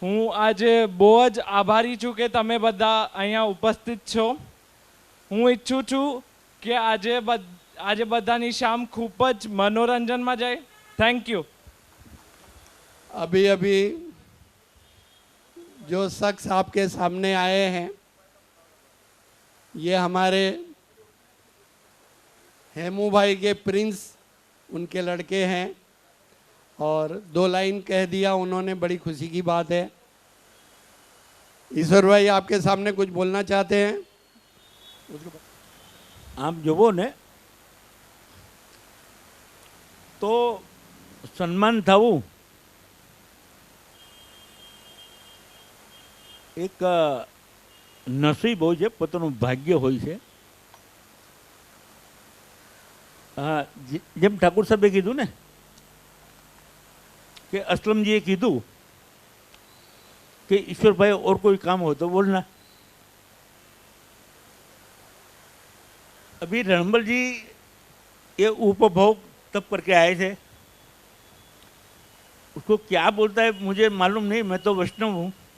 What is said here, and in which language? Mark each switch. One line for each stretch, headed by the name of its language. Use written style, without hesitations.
Gujarati: હું આજે બહુ જ આભારી છું કે તમે બધા અહીંયા ઉપસ્થિત છો। હું ઈચ્છું છું કે આજે બધાની શામ ખૂબ જ મનોરંજનમાં જાય।
English: Thank you.
Hindi: अभी अभी जो शख्स आपके सामने आए हैं ये हमारे हेमू भाई के प्रिंस, उनके लड़के हैं और 2 लाइन कह दिया उन्होंने, बड़ी खुशी की बात है। ईश्वर भाई आपके सामने कुछ बोलना चाहते हैं?
Gujarati: આમ જોવો ને તો સન્માન થવું એક નસીબ હોય છે, પોતાનું ભાગ્ય હોય છે। જેમ ઠાકુર સાહેબે કીધું ને
Hindi: कि असलम जी कीधु कि ईश्वर भाई और कोई काम हो तो बोलना। अभी रणबल जी ये उपभोग तब करके आए थे, उसको क्या बोलता है मुझे मालूम नहीं, मैं तो वैष्णव हूँ।